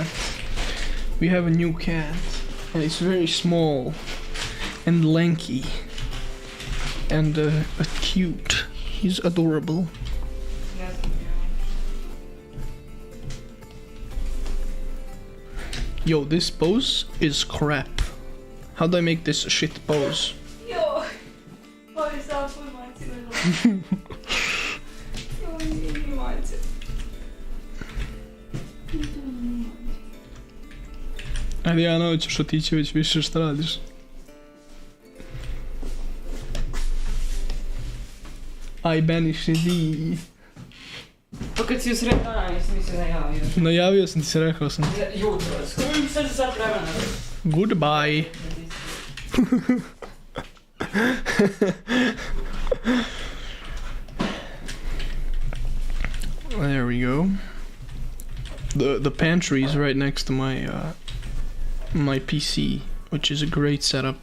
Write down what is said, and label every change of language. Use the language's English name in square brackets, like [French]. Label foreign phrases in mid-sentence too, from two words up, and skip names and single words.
[English] We have a new cat, and it's very small and lanky and cute. He's adorable. Yo, this pose is crap. How do I make this a shit pose? [Finnish] Joo, pois voi mainitsin. Joo, niin mainitsin. [Croatian] Ali ja naučiš otići već više šta radiš. Aj, baniš idi. Pa kad si usred dana, nisam mi se najavio. Najavio sam ti se, rekao sam. Jutros. Sad za sat vremena. [English] Goodbye. There we go. The pantry is right next to my my PC, which is a great setup.